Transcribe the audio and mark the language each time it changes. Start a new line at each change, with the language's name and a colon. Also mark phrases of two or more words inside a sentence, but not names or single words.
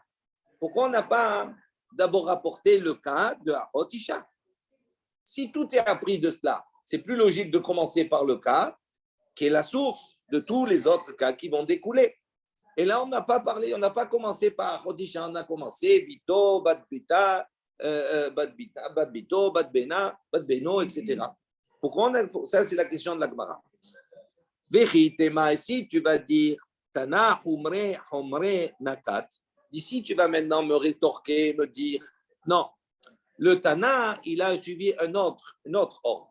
French: Pourquoi on n'a pas d'abord rapporté le cas de
Hebrew: Achot Isha?
French: Si tout est appris de cela, c'est plus logique de commencer par le cas qui est la source de tous les autres cas qui vont découler. Et là, on n'a pas parlé, on n'a pas commencé par
Hebrew: Achot Isha,
French: on a commencé
Hebrew: בתו, בת בתה, בת בתו, בת בנה, בת בנו,
French: etc. Pourquoi ça, c'est la question de la Gemara. Vechitema, ici, tu vas dire
Aramaic: תנא, חומרי, חומרי, נקט.
French: D'ici, tu vas maintenant me rétorquer, me dire non, le Tana, il a suivi un autre ordre.